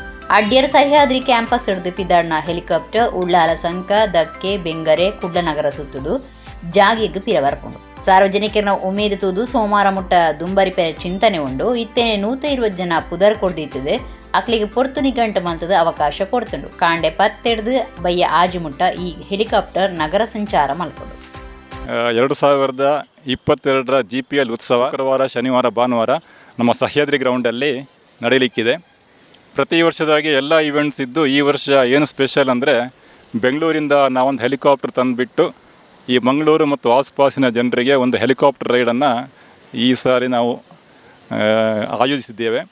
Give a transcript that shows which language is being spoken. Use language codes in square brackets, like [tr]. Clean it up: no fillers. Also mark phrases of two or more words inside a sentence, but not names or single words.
[tcy] ಅಡ್ಯರ್ ಸಹ್ಯಾದ್ರಿ ಕ್ಯಾಂಪಸ್ ಹಿಡಿದು ಪಿದಾಡ್ನ ಹೆಲಿಕಾಪ್ಟರ್ ಉಳ್ಳಾಲ ಸಂಕ, ದಕ್ಕೆ, ಬೆಂಗರೆ, ಕುಡ್ಲನಗರ ಸುತ್ತುದು ಜಾಗಿಗೆ ಪಿರವರ್ಕೊಂಡು ಸಾರ್ವಜನಿಕರನ್ನ ಉಮೇದು ತೂದು ಸೋಮವಾರ ಮುಟ್ಟ ದುಂಬರಿಪೆರ ಚಿಂತನೆ ಉಂಡು. ಇತ್ತೇನೆ 120 ಜನ ಪುದರ್ ಕೊಡ್ದಿತ್ತದೆ ಅಕ್ಲಿಗೆ ಪೊರ್ತು ನಿಘಂಟು ಮಂತದ ಅವಕಾಶ ಕೊಡ್ತುಂಡು. ಕಾಂಡೆ 10 ಬಯ್ಯ ಆಜು ಮುಟ್ಟ ಈ ಹೆಲಿಕಾಪ್ಟರ್ ನಗರ ಸಂಚಾರ ಮಲ್ಕೊಂಡು [kn] 2022 ಜಿಪಿಎಲ್ ಉತ್ಸವ ಶುಕ್ರವಾರ, ಶನಿವಾರ, ಭಾನುವಾರ ನಮ್ಮ ಸಹ್ಯಾದ್ರಿ ಗ್ರೌಂಡಲ್ಲಿ ನಡೆಯಲಿಕ್ಕಿದೆ. ಪ್ರತಿ ವರ್ಷದಾಗಿ ಎಲ್ಲ ಇವೆಂಟ್ಸ್ ಇದ್ದು ಈ ವರ್ಷ ಏನು ಸ್ಪೆಷಲ್ ಅಂದರೆ ಬೆಂಗಳೂರಿಂದ ನಾವೊಂದು ಹೆಲಿಕಾಪ್ಟರ್ ತಂದುಬಿಟ್ಟು ಈ ಮಂಗಳೂರು ಮತ್ತು ಆಸುಪಾಸಿನ ಜನರಿಗೆ ಒಂದು ಹೆಲಿಕಾಪ್ಟರ್ ರೈಡನ್ನು ಈ ಸಾರಿ ನಾವು ಆಯೋಜಿಸಿದ್ದೇವೆ.